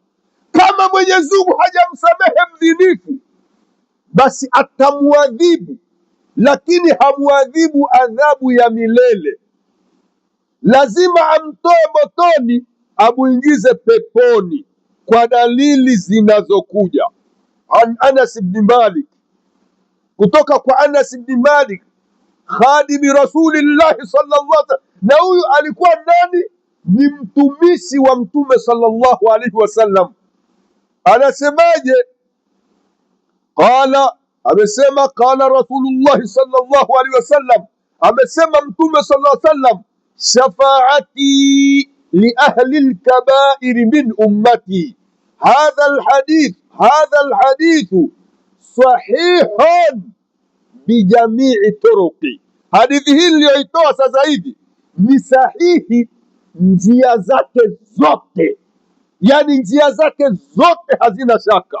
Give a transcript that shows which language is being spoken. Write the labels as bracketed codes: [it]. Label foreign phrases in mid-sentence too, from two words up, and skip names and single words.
[sw] Kama Mwenyezi Mungu hajamsamehe mdhinifu, basi atamwadhibu, lakini hamwadhibu adhabu ya milele. Lazima amtoe motoni amuingize peponi kwa dalili zinazokuja. [ar] عن أنس بن مالك, [sw] kutoka kwa [ar] أنس بن مالك خادم رسول الله صلى الله عليه وسلم. [sw] Na huyu alikuwa nani? Ni mtumishi wa Mtume [ar] صلى الله عليه وسلم. [sw] Anasemaje? Amesema [ar] قال رسول الله صلى الله عليه وسلم, [sw] amesema Mtume [ar] صلى الله عليه وسلم، شفاعتي لأهل الكبائر من أمتي. هذا الحديث صحيح بجميع طرقه. [sw] Hadithi hii niliyoitoa sasa hivi ni sahihi njia zake zote, yani njia zake zote hazina shaka.